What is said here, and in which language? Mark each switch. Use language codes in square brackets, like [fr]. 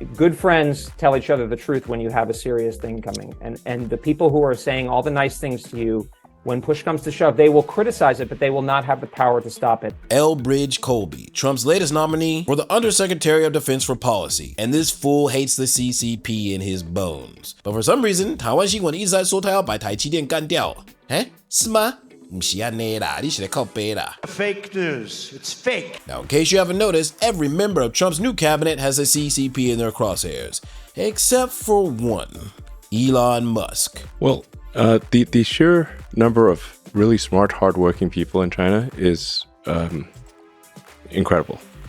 [en] Good friends tell each other the truth when you have a serious thing coming. And the people who are saying all the nice things to you, when push comes to shove, they will criticize it, but they will not have the power to stop it. Elbridge Colby, Trump's latest nominee for the Undersecretary of Defense for Policy. And this fool hates the CCP in his bones. But for some reason, [zh] 台灣新聞一直在說他要把台積電幹掉。是嗎？不是這樣啦，你是在靠北啦。 [en] Fake news. It's fake. Now, in case you haven't noticed, every member of Trump's new cabinet has a CCP in their crosshairs, except for one, Elon Musk. Well, the sheer number of really smart, hardworking people in China is incredible.